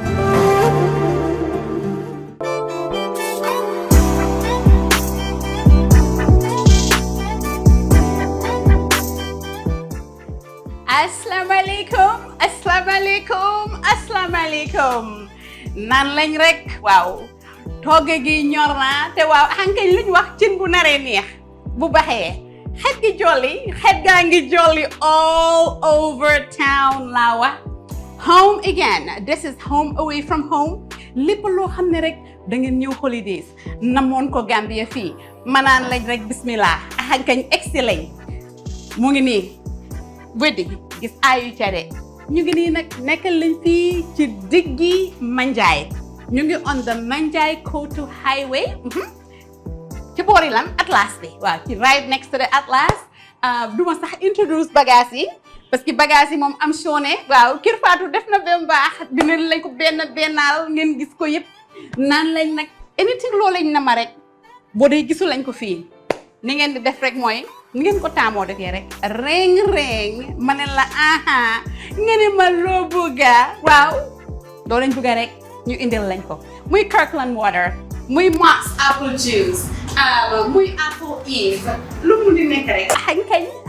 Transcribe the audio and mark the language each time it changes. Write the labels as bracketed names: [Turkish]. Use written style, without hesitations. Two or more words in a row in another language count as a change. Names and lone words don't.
[Wolof] Assalamualaikum nan lañ rek waaw togge gi ñor na te waaw hankañ luñ wax cin bu naree neex bu baxee xet gi jolli xet gaa ngi jolli [English] all over town [Wolof] laa wax [English] home again. This is home away from home. [Wolof] lépp loo xam ne rek da ngeen ñëw holidays namoon ko Gambia fii manaan lañ rek bismillah hankañ egsi lañ mu ngi nii weddi gis ayu care ñu ngi nii nag nekkal lañ fii ci diggi Manjai ñu ngi [English] on the Manjai Kotu highway [Wolof] ci boori lan Atlas bi waaw ci [English] right next to the Atlas [Wolof] duma sax introduce bagage yi [French] parce que [Wolof] bagage yi moom am sone waaw Kër Fatou def na ba mu baax dina lañ ko bennaal ngeen gis ko yëpp naan lañ nag anything loo lañ na ma rek boo dee gisu lañ ko fii ni ngeen di def rek mooy ngeen ko taamoo defee rek reng ma ne la aha nga ne ma loo bëgga waaw doo lañ bëgga rek ñu indil lañ ko muy Kirkland water muy Max apple juice muy apple eve lu mu di nekk rek kañ